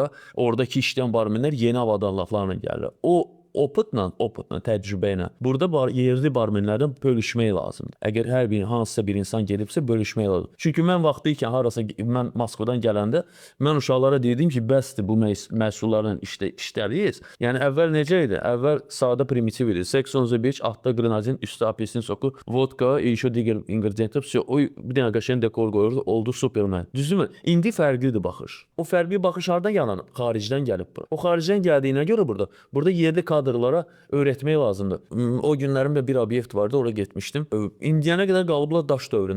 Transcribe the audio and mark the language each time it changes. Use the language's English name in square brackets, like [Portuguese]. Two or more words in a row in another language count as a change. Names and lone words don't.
[Azerbaijani] Oradakı işləyən barmenlər yeni avadanlıqlarla gəlirlər. O oputla, təcrübə ilə burada yerli barmenlərdən bölüşmək lazımdır. Əgər hər bir hansısa bir insan gedibsə bölüşmək lazımdır. Çünki mən vaxtı ikən harasa mən Moskvadan gələndə mən uşaqlara dedim ki, bəsdir bu məhsullarla işləyirsiniz. Yəni əvvəl necə idi? Əvvəl sadə primitiv idi. 8-11, altda qrenadin, üstə apelsin soku, vodka, еще digər ingrediyentlər, все. O bir dənə qəşəng dekor qoyurdu, oldu superman. Düzdürmü? İndi fərqlidir baxış. O fərqli baxış hardan yaranıb? Xaricdən gəlib bura. O xaricdən gəldiyinə görə burada yerli kadrlara öyrətmək lazımdır. O günlərimdə bir obyekt vardı, oraya getmişdim. İndiyənə qədər qalıblar daş dövründə.